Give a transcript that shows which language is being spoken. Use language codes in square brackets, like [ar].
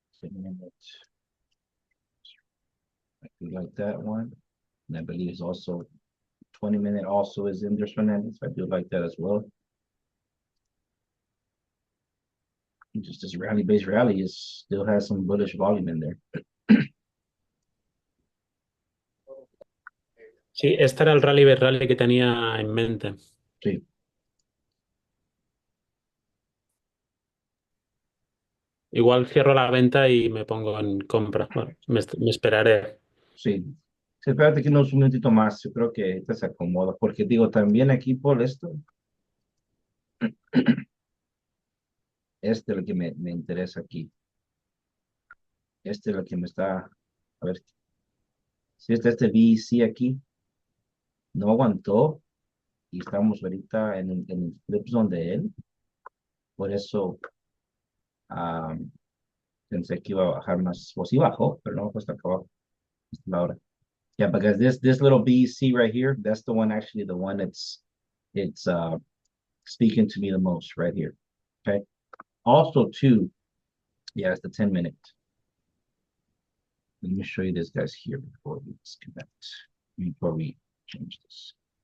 [en] I do like that one. And I believe it's also 20-minute also is in there, Fernandez. I do like that as well. Just this rally-based rally is still has some bullish volume in there. [es] Sí, este era el rally base rally que tenía en mente. Sí, Igual cierro la venta y me pongo en compra. Bueno, me esperaré. sí. Sí, espérate que unos un minutito más. Yo creo que esta se acomoda. Porque digo, también aquí por esto, este es lo que me interesa aquí. Este es lo que me está. A ver, si este VC aquí no aguantó y estamos ahorita en el flip zone de él. Por eso pensé que iba a bajar más. O sí bajó, pero no, pues hasta acá abajo. Esta es la hora. [en] Yeah, because this little BC right here, that's the one actually the one it's speaking to me the most right here. Okay. Also too, yeah, it's the 10-minute. Let me show you this guys here before we disconnect. Before we change this.